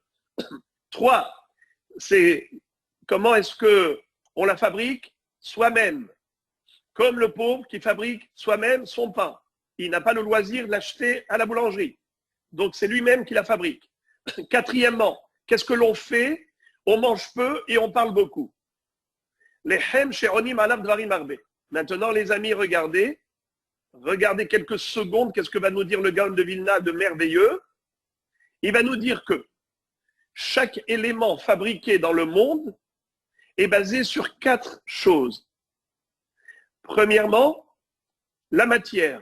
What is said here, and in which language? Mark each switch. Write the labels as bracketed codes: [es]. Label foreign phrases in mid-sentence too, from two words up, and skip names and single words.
[fr] 3, c'est comment est-ce qu'on la fabrique? Soi-même. Comme le pauvre qui fabrique soi-même son pain. Il n'a pas le loisir de l'acheter à la boulangerie. Donc c'est lui-même qui la fabrique. 4, qu'est-ce que l'on fait? On mange peu et on parle beaucoup. [he] לחם שעונים עליו דברים הרבה. [fr] Maintenant, les amis, regardez quelques secondes, qu'est-ce que va nous dire le Gaon de Vilna de merveilleux? Il va nous dire que chaque élément fabriqué dans le monde est basé sur 4 choses. Premièrement, la matière.